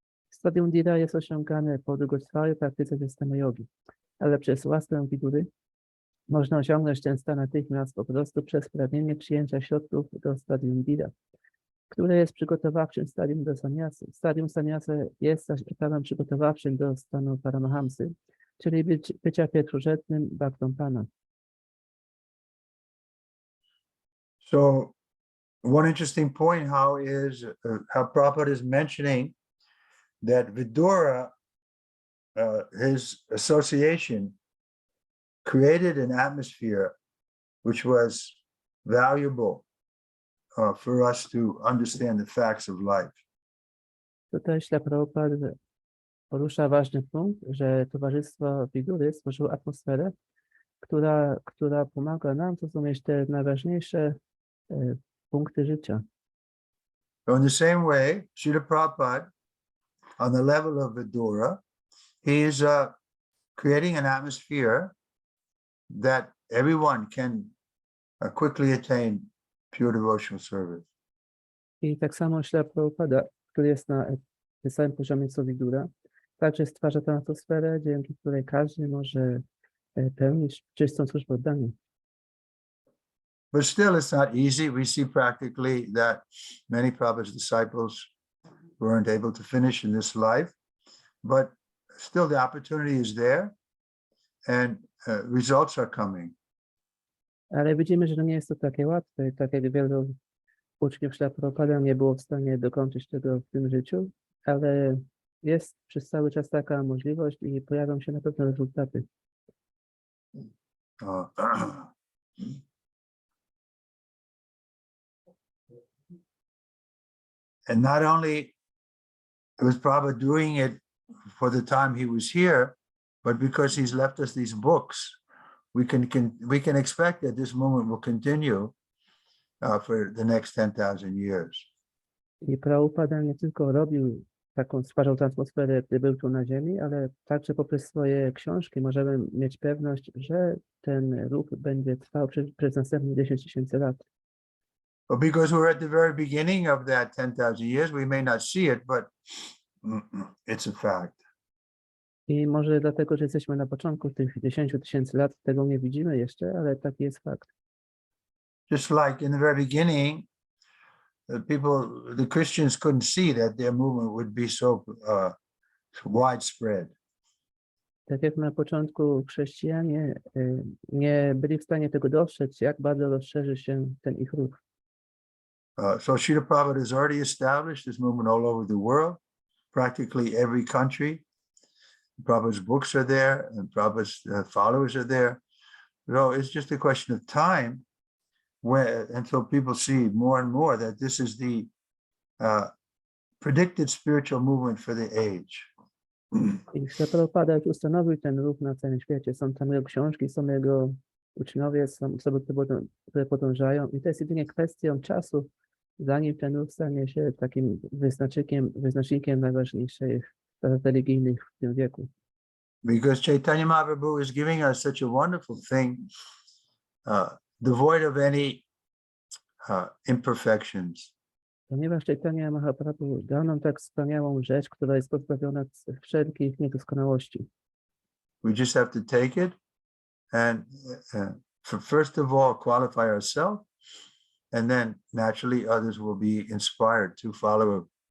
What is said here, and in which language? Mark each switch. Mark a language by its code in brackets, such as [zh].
[pl] Stadium Dhira jest osiągane po długotrwałej praktyce systemu jogi, ale przez łaskę Vidury można osiągnąć ten stan natychmiast po prostu przez pragnienie przyjęcia środków do stadium Dhira, które jest przygotowawczym stadium do sannyasy. Stadium sannyasy jest zaś etapem przygotowawczym do stanu Paramahamsy, czyli bycia pierwszorzędnym bhaktą Pana. [en] So one interesting point how Prabhupada is mentioning that Vidura, his association, created an atmosphere which was valuable for us to understand the facts of life. [pl] Tutaj śla Prabhupada porusza ważny punkt, że towarzystwo Vidury stworzyło atmosferę, która pomaga nam zrozumieć te najważniejsze punkty życia. [en] So in the same way, Srila Prabhupada, on the level of Vidura, he is creating an atmosphere that everyone can quickly attain pure devotional service. [pl] I tak samo śla Prabhupada, który jest na tym samym poziomie co Vidura, także stwarza tę atmosferę, dzięki której każdy może pełnić czystą służbę oddania. [en] But still, it's not easy. We see practically that many Prabhupada's disciples weren't able to finish in this life, but still the opportunity is there and results are coming. [pl] Ale widzimy, że to nie jest to takie łatwe. Tak jak wielu uczniów śla Prabhupada nie było w stanie dokończyć tego w tym życiu, ale jest przez cały czas taka możliwość i pojawią się na pewno rezultaty. [en] And not only was Prabhupada doing it for the time he was here, but because he's left us these books, we can expect that this movement will continue for the next 10,000 years. [pl] I Prabhupada nie tylko stwarzał tę atmosferę, gdy był tu na ziemi, ale także poprzez swoje książki możemy mieć pewność, że ten ruch będzie trwał przez następne 10 000 lat. [en] But because we're at the very beginning of that 10,000 years, we may not see it, but it's a fact. [pl] I może dlatego, że jesteśmy na początku tych 10 000 lat, tego nie widzimy jeszcze, ale taki jest fakt. [en] Just like in the very beginning, the Christians couldn't see that their movement would be so widespread. [pl] Tak jak na początku chrześcijanie nie byli w stanie tego dostrzec, jak bardzo rozszerzy się ten ich ruch. [en] So Srila Prabhupada has already established this movement all over the world, practically every country. Prabhupada's books are there and Prabhupada's followers are there. So it's just a question of time until people see more and more that this is the predicted spiritual movement for the age. [pl] I Śla Prabhupada już ustanowił ten ruch na całym świecie. Są tam jego książki, są jego uczniowie, są osoby, które podążają i to jest jedynie kwestią czasu, zanim ten ruch stanie się takim wyznacznikiem najważniejszych spraw religijnych w tym wieku. [en] Because Chaitanya Mahaprabhu is giving us such a wonderful thing, devoid of any imperfections. [pl] Ponieważ Chaitanya Mahaprabhu dał nam tak wspaniałą rzecz, która jest pozbawiona wszelkich niedoskonałości. [en] We just have to take it and first of all qualify ourselves, and then naturally others will be inspired to follow it.